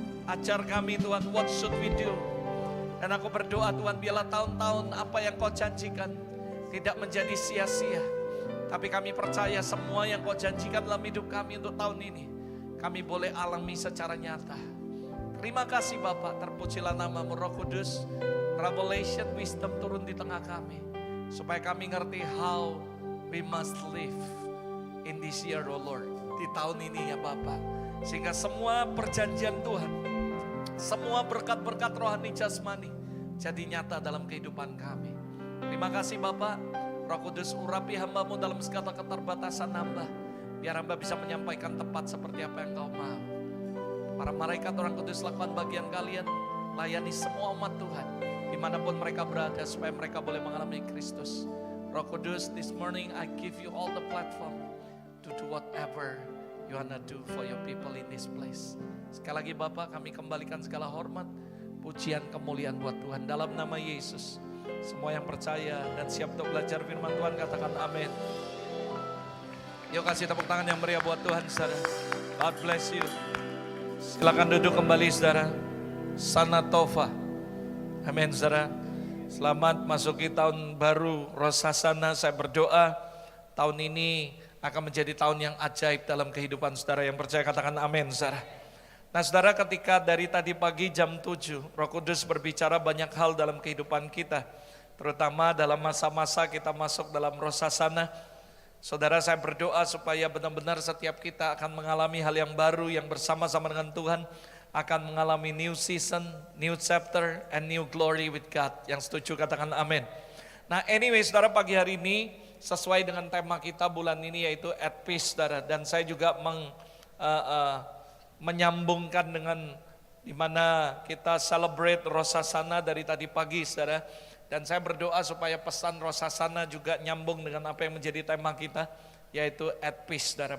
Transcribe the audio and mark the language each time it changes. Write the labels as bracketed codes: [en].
[id] Ajar kami Tuhan, [en] what should we do? [id] Dan aku berdoa Tuhan, biarlah tahun-tahun apa yang Kau janjikan tidak menjadi sia-sia. Tapi kami percaya semua yang Kau janjikan dalam hidup kami untuk tahun ini, kami boleh alami secara nyata. Terima kasih Bapak, terpujilah nama-Mu Roh Kudus. [en] Revelation, wisdom [id] turun di tengah kami. Supaya kami ngerti [en] how we must live in this year, oh Lord. [id] Di tahun ini ya Bapak. Sehingga semua perjanjian Tuhan, semua berkat-berkat rohani jasmani jadi nyata dalam kehidupan kami. Terima kasih Bapak. Roh Kudus urapi hamba-Mu dalam segala keterbatasan hamba. Biar hamba bisa menyampaikan tepat seperti apa yang Kau mau. Para malaikat orang kudus lakukan bagian kalian. Layani semua umat Tuhan. Dimanapun mereka berada supaya mereka boleh mengalami Kristus. [en] Roh Kudus, this morning I give you all the platform to do whatever you wanna do for your people in this place. [id] Sekali lagi Bapak, kami kembalikan segala hormat, pujian, kemuliaan buat Tuhan. Dalam nama Yesus, semua yang percaya dan siap untuk belajar firman Tuhan katakan amin. Yuk kasih tepuk tangan yang meriah buat Tuhan saudara. [en] God bless you. [id] Silakan duduk kembali saudara. Sana Tova. Amin saudara. Selamat masuki tahun baru Rosh Hashanah. Saya berdoa tahun ini akan menjadi tahun yang ajaib dalam kehidupan saudara. Yang percaya katakan amin saudara. Nah saudara, ketika dari tadi pagi jam 7 Roh Kudus berbicara banyak hal dalam kehidupan kita. Terutama dalam masa-masa kita masuk dalam Rosh Hashanah. Saudara, saya berdoa supaya benar-benar setiap kita akan mengalami hal yang baru yang bersama-sama dengan Tuhan. [en] Akan mengalami new season, new chapter, and new glory with God. [id] Yang setuju katakan amin. Nah anyway saudara, pagi hari ini sesuai dengan tema kita bulan ini yaitu [en] at peace [id] saudara. Dan saya juga uh, uh, menyambungkan dengan di mana kita celebrate Rosh Hashanah dari tadi pagi, saudara. Dan saya berdoa supaya pesan Rosh Hashanah juga nyambung dengan apa yang menjadi tema kita, yaitu at peace, saudara.